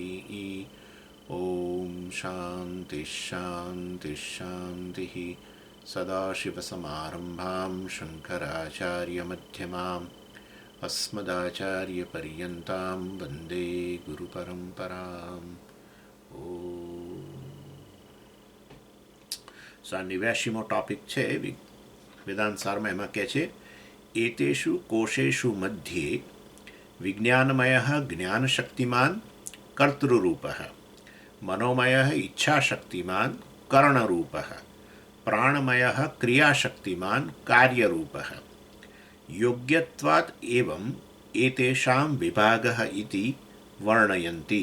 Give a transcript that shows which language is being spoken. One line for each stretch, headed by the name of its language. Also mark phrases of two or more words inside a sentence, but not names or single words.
Sanskrit: ॐ शान्तिः शान्तिः शान्तिः। सदाशिवसमारम्भां शङ्कराचार्यमध्यमाम् अस्मदाचार्यपर्यन्तां वन्दे गुरुपरम्पराम्।
Gujarati: સો આ 89મો ટોપિક છે વેદાંત સારમાં. એમાં કહે છે
Sanskrit: एतेषु कोशेषु मध्ये विज्ञानमय ज्ञानशक्तिमान कर्तृरूप मनोमय इच्छाशक्तिमान कर्णरूप प्राणमय क्रियाशक्तिमान कार्यरूप योग्यत्वाद एवं एतेषां विभागः इति वर्णयन्ति.